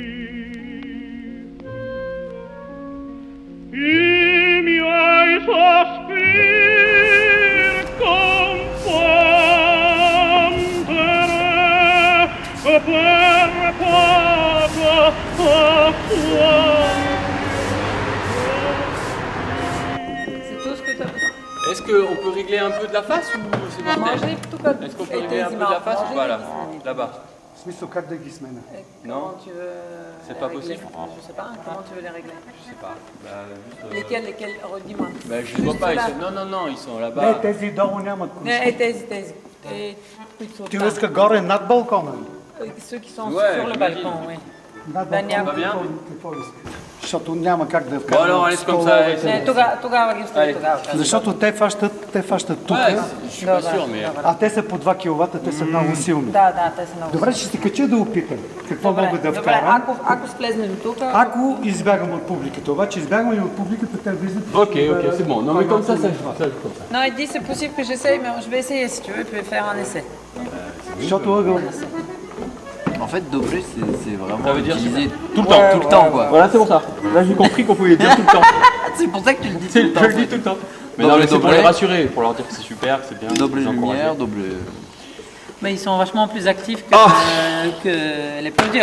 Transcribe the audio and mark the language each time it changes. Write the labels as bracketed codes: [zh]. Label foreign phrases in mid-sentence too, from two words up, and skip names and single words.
[it] I miei sospir confondere per poco [fr] C'est tout ce que tu as besoin. Est-ce qu'on peut régler un peu de la face ou c'est À mortel? manger, tout comme. Est-ce qu'on peut régler un peu de la face ou pas là? Là-bas. Comment tu veux. C'est les pas régler? possible. Je sais pas, comment tu veux les régler? Je sais pas. Bah, juste, Lesquels? Redis-moi. bah, je les vois pas. Non, ils sont là-bas. [bg] Не, тези долу нямат ключ. Не, тези. Които са Ти там. иска горе над балкона. [fr] Ceux qui sont Ouais, sur le j'imagine. balcon, oui. [bg] Над Да, няма. [fr] Va bien? [bg] Какво иска? Защото няма как да [fr] Bon [bg] вкарам [fr] alors, allez comme ça. [bg] столовете. Не, тогава ги остави [fr] Allez. [bg] тогава. Защото те фащат тук, [fr] Ouais, je suis pas [bg] Добре, [fr] sûr, mais. [bg] добре. а те са по 2 киловата, те са много силни. Да, те са много. Добре, ще се кача да опитам какво мога да Добре, вкарам. ако слезнем тук. Ако избягам от публиката, обаче избягам и от публиката, те влизат. [fr] Ok, c'est bon. Non, mais comme ça, ça joue. Ça joue comme ça. Non, il dit c'est possible que j'essaye, mais je vais essayer si tu veux, tu peux faire un essai. [bg] Защото ъгъл... [fr] fait, dobré, c'est vraiment Ça veut dire utilisé tout le temps. tout le temps, quoi. Voilà, c'est pour ça. Là, j'ai compris qu'on pouvait dire tout le temps. C'est pour ça que tu le dis tout Je le temps. le dis tout le temps. Mais [bg] Doble, [fr] non, mais c'est pour [bg] doble. [fr] les rassurer, pour leur dire que c'est super, que c'est bien. Double les encourager. lumière, double... Mais ils sont vachement plus actifs que, Ah que les patriotes.